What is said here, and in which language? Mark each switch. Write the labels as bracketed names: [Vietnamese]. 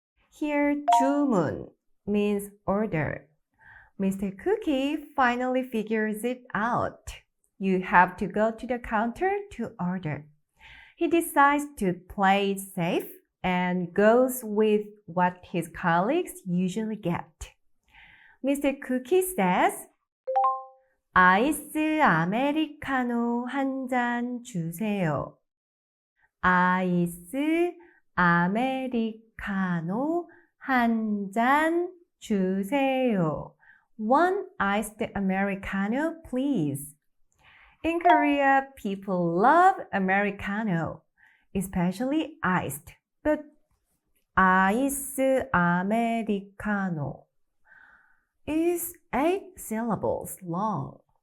[English] Here, 주문 means order. Mr. Cookie finally figures it out. You have to go to the counter to order. He decides to play it safe and goes with what his colleagues usually get. Mr. Cookie says, [Korean] 아이스 아메리카노 한 잔 주세요. 아이스 아메리카노 한 잔 주세요. [English] One iced Americano, please. In Korea, people love Americano, especially iced, but [Korean] 아이스 아메리카노 [English] is 8 syllables long.